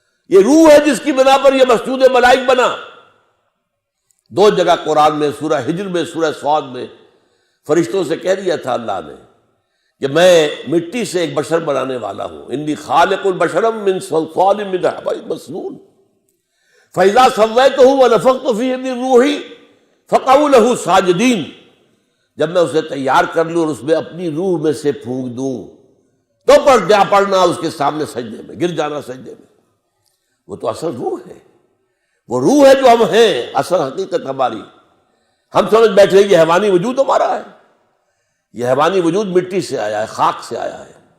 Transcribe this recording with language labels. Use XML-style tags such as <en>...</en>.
<ur>یہ روح ہے جس کی بنا پر یہ مسجود ملائک بنا. دو جگہ قرآن میں، سورہ ہجر میں، سورہ صاد میں فرشتوں سے کہہ دیا تھا اللہ نے کہ میں مٹی سے ایک بشر بنانے والا ہوں.</ur> <ar>انی خالق البشر من صلصال من حمأ مسنون فإذا سويته ونفخت فيه من روحي فقعوا له ساجدین.</ar> <ur>جب میں اسے تیار کر لوں اور اس میں اپنی روح میں سے پھونک دوں تو پڑنا اس کے سامنے سجدے میں، گر جانا سجدے میں. وہ تو اصل روح ہے، وہ روح ہے جو ہم ہیں، اصل حقیقت ہماری. ہم سمجھ بیٹھے یہ حیوانی وجود ہمارا ہے. یہ حیوانی وجود مٹی سے آیا ہے، خاک سے آیا ہے.</ur>